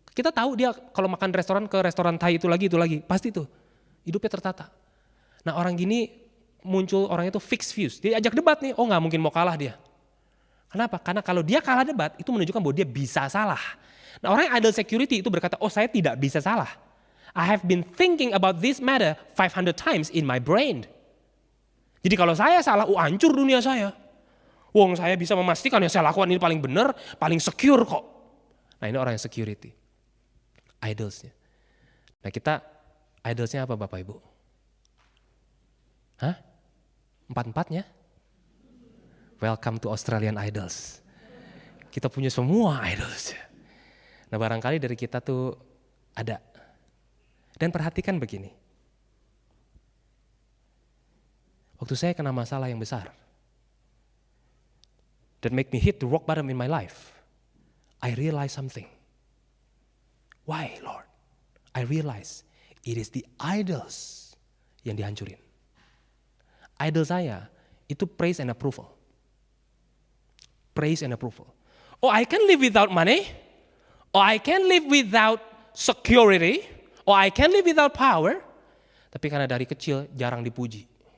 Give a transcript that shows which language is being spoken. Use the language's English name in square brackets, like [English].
[Indonesian] Kita tahu dia kalau makan restoran ke restoran Thai itu lagi, pasti tuh hidupnya tertata. Nah orang gini muncul orang itu [English] fixed views, [Indonesian] dia ajak debat nih, nggak mungkin mau kalah dia. Kenapa? Karena kalau dia kalah debat itu menunjukkan bahwa dia bisa salah. Nah orang yang idol security itu berkata, saya tidak bisa salah. [English] I have been thinking about this matter 500 times in my brain. [Indonesian] Jadi kalau saya salah, hancur dunia saya. Wong saya bisa memastikan yang saya lakukan ini paling benar, paling secure kok. Nah ini orang yang security, idolsnya. Nah kita idolsnya apa Bapak Ibu? Hah? 4-4-nya? [English] Welcome to Australian Idols. [Indonesian] Kita punya semua idols. Nah barangkali dari kita tuh ada. Dan perhatikan begini. [English] Waktu saya kena masalah yang besar, that make me hit the rock bottom in my life, I realize something. Why, Lord? I realize it is the idols [Indonesian] yang dihancurin. [English] Idol [Indonesian] saya itu [English] praise and approval. Praise and approval. I can live without money. I can live without security. I can live without power. [Indonesian] Tapi karena dari kecil jarang dipuji.